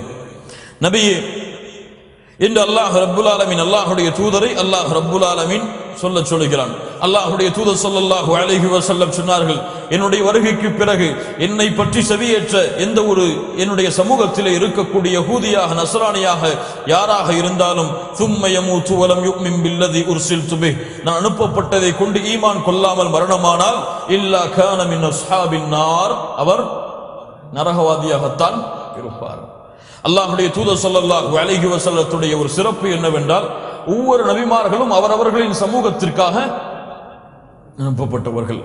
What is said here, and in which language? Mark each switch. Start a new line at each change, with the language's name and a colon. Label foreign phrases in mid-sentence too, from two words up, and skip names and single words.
Tamil: நபியே என்று
Arabic: الله رب العالمين
Tamil: அல்லாஹ்வுடைய தூதரை
Arabic: الله رب العالمين
Tamil: சொல்லுகிறான். அல்லாஹ்வுடைய தூதர்
Arabic: صلى الله عليه وسلم
Tamil: சொன்னார்கள், என்னுடைய வருகைக்கு பிறகு என்னை பற்றி செவியேற்ற எந்த ஒரு என்னுடைய சமூகத்திலே இருக்கக்கூடிய யஹூதியாக நஸ்ரானியாக யாராக இருந்தாலும்
Arabic: ثم يموت ولم يؤمن بالذي ارسلت به,
Tamil: நான் அனுப்பப்பட்டதை கொண்டு ஈமான் கொள்ளாமல் மரணமானால்
Arabic: إلا كان من أصحاب النار,
Tamil: அவர் நரகவாதியாகத்தான் இருப்பார். அல்லாஹ்வுடைய தூதர்
Arabic: صلى الله عليه
Tamil: வஸல்லத்துடைய ஒரு சிறப்பு என்னவென்றால், ஒவ்வொரு நபிமார்களும் அவரவர்களின் சமூகத்திற்காக அனுப்பப்பட்டவர்கள்.